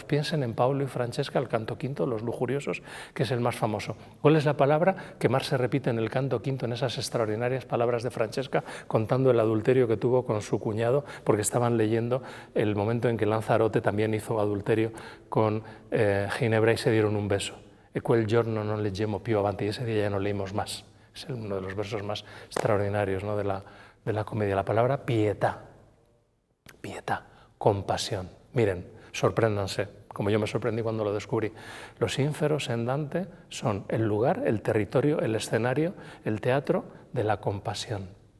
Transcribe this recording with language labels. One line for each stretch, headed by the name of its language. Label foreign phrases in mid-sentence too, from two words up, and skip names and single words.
Spanish: Piensen en Paulo y Francesca, el canto quinto, los lujuriosos, que es el más famoso. ¿Cuál es la palabra que más se repite en el canto quinto, en esas extraordinarias palabras de Francesca, contando el adulterio que tuvo con su cuñado, porque estaban leyendo el momento en que Lanzarote también hizo adulterio con Ginebra y se dieron un beso?
Italian: E quel giorno non leggemmo più avanti,
Spanish: y ese día ya no leímos más. Es uno de los versos más extraordinarios, ¿no? de la comedia. La palabra pietà. Pietà, compasión. Miren, sorpréndanse, como yo me sorprendí cuando lo descubrí. Los ínferos en Dante son el lugar, el territorio, el escenario, el teatro de la compasión.